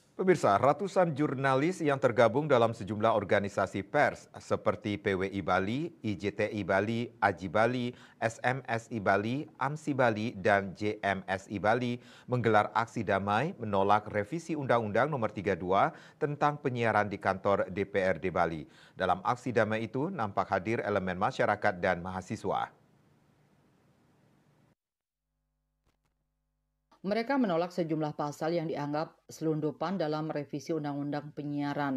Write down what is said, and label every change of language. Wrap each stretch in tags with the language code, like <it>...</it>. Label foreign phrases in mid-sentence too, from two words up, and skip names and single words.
<id>Pemirsa, ratusan jurnalis yang tergabung dalam sejumlah organisasi pers seperti PWI Bali, IJTI Bali, AJI Bali, SMSI Bali, AMSI Bali, dan JMSI Bali menggelar aksi damai menolak revisi Undang-Undang Nomor 32 tentang penyiaran di kantor DPRD Bali. Dalam aksi damai itu nampak hadir elemen masyarakat dan mahasiswa. Mereka menolak sejumlah pasal yang dianggap selundupan dalam revisi Undang-Undang Penyiaran.</id>